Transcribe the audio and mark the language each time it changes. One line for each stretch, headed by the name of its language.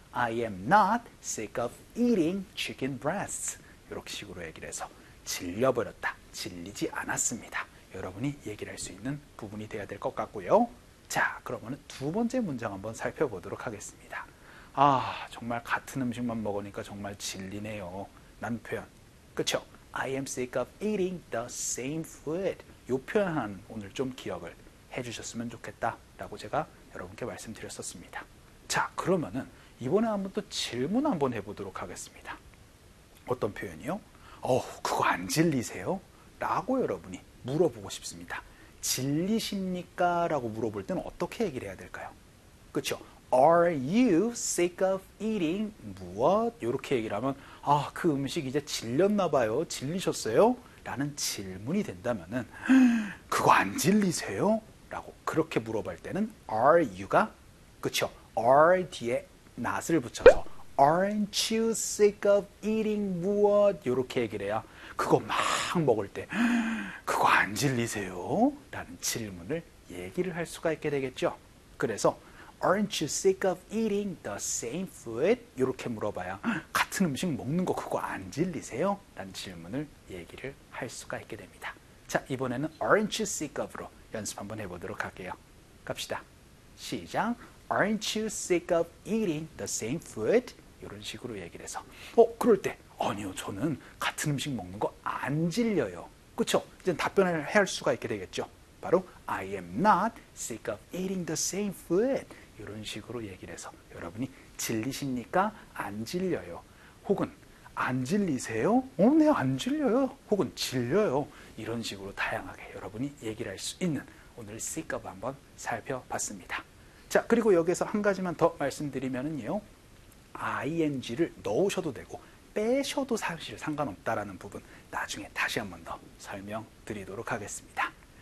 English: I am not sick of eating chicken breasts.
Korean: 이렇게 식으로 얘기를 해서 질려버렸다. 질리지 않았습니다. 여러분이 얘기를 할수 있는 부분이 되어야 될것 같고요. 자, 그러면 두 번째 문장 한번 살펴보도록 하겠습니다. 아, 정말 같은 음식만 먹으니까 정말 질리네요. 라는 표현. 그쵸?
English: I am sick of eating the same food.
Korean: 이 표현 한 오늘 좀 기억을 해주셨으면 좋겠다. 라고 제가 여러분께 말씀드렸었습니다. 자, 그러면은 이번에 한번 또 질문 한번 해보도록 하겠습니다. 어떤 표현이요? 그거 안 질리세요? 라고 여러분이 물어보고 싶습니다. 질리십니까? 라고 물어볼 때는 어떻게 얘기를 해야 될까요? 그쵸?
English: Are you sick of eating?
Korean: 무엇? 이렇게 얘기를 하면, 아, 그 음식 이제 질렸나 봐요. 질리셨어요? 라는 질문이 된다면은, 그거 안 질리세요? 라고 그렇게 물어볼 때는 are you가? 그쵸? are 뒤에 not을 붙여서
English: Aren't you sick of eating?
Korean: 무엇? 이렇게 얘기를 해야 그거 막 먹을 때 그거 안 질리세요? 라는 질문을 얘기를 할 수가 있게 되겠죠. 그래서
English: Aren't you sick of eating the same food?
Korean: 이렇게 물어봐야 같은 음식 먹는 거 그거 안 질리세요? 라는 질문을 얘기를 할 수가 있게 됩니다. 자, 이번에는 Aren't you sick of로 연습 한번 해보도록 할게요. 갑시다. 시작.
English: Aren't you sick of eating the same food?
Korean: 이런 식으로 얘기를 해서, 그럴 때, 아니요, 저는 같은 음식 먹는 거안 질려요. 그쵸? 이제 답변을 할 수가 있게 되겠죠?
English: 바로, I am not sick of eating the same food.
Korean: 이런 식으로 얘기를 해서, 여러분이 질리십니까? 안 질려요. 혹은, 안 질리세요? 네, 안 질려요. 혹은, 질려요. 이런 식으로 다양하게 여러분이 얘기를 할수 있는 오늘 sick of 한번 살펴봤습니다. 자, 그리고 여기서 한 가지만 더 말씀드리면은요. ing를 넣으셔도 되고 빼셔도 사실 상관없다라는 부분 나중에 다시 한번 더 설명드리도록 하겠습니다.